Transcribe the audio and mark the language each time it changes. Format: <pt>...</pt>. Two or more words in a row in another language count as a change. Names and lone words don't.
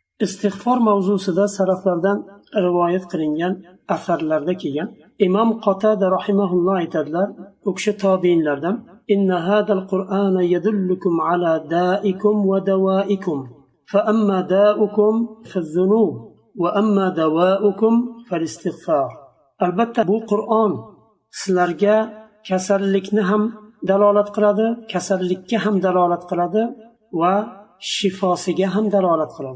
<uz>Istig'for mavzusida salaflardan rivoyat qilingan asarlarda kelgan imom Qotada rahimahulloh aytadilar, u kishi tobiinlardan:</uz> <ar>إن هذا القرآن يدلكم على دائكم ودوائكم فأما داؤكم فالذنوب وأما دواؤكم فالاستغفار.</ar> <uz>Albatta bu Qur'on sizlarga kasallikni ham dalolat qiladi, kasallikka ham dalolat qiladi va shifosiga ham dalolat qiladi.</uz>